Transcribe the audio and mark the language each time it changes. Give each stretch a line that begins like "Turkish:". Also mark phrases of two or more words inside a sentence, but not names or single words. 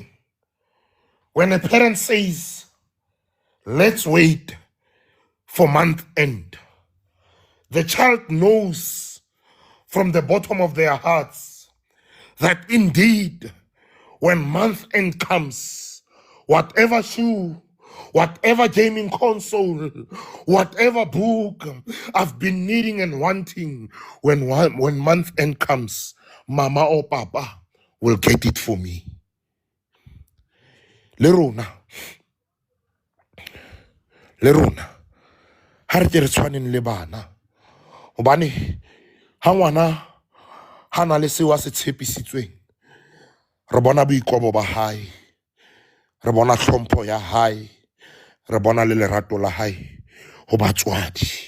English: when a parent says, let's wait for month end, the child knows from the bottom of their hearts that indeed, when month end comes, whatever shoe, whatever gaming console, whatever book I've been needing and wanting, when month end comes, mama or papa will get it for me.
Southern Sotho: Lerona, ha re ke re tshwaneng le bana, hobane ha ngwana ha na le seo a se tshepisitsweng, re bona boikobo ba hae, re bona hlompho ya hae, re bona le lerato la hae ho batswadi.